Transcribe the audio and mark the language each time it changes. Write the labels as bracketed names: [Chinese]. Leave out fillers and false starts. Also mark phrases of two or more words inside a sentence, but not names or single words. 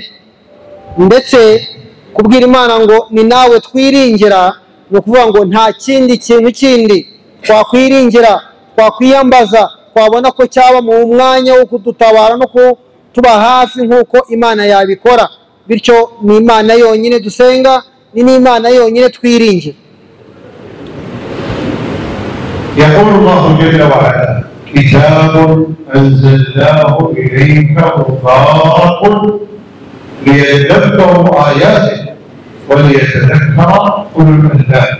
[Kinyarwanda] Ndetse kubwira Imana ngo ni nawe twiringira, ni ukuvuga ngo nta kindi kintu kindi twakwiringira, twakwiyambaza, twabona ko cyaba mu mwanya wo kudutabara no kutuba hafi nk'uko Imana yabikora. bityo ni imana yonyine dusenga, ni n'imana yonyine twiringira. [Arabic] يقول الله جل وعلا كتاب أنزلناه إليك مبارك ليدبروا آياته وليتذكر أولو الألباب.